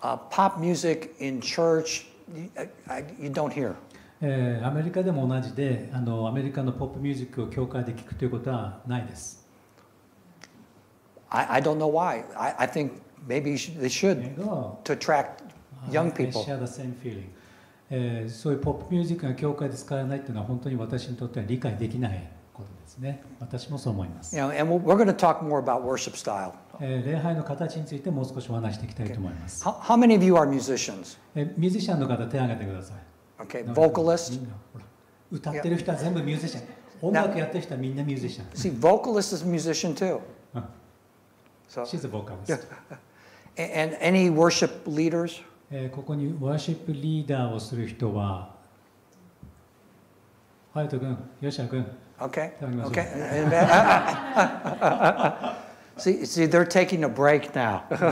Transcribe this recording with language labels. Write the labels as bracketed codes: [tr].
[en] Pop music in church, you don't hear. [ja] アメリカでも同じで、アメリカのポップミュージックを教会で聴くということはないです。 [en] I don't know why. I think maybe they should to attract young people. I share the same feeling. [ja] そういうポップミュージックが教会で使われないというのは本当に私にとっては理解できないことですね。私もそう思います。 [en] You know, and we're going to talk more about worship style. [ja] 礼拝の形についてもう少しお話していきたいと思います。 [en] How many of you are musicians? [ja] ミュージシャンの方手を挙げてください。 [en] Okay, vocalist. [ja] 歌ってる人は全部ミュージシャン。音楽やってる人はみんなミュージシャン。 [en] See, vocalist is a musician too. So, She's a vocalist. and any worship leaders? [ja] ここにワーシップリーダーをする人は、ハヤト君、ヨシア君。 [en] Okay. Okay. See, they're taking a break now.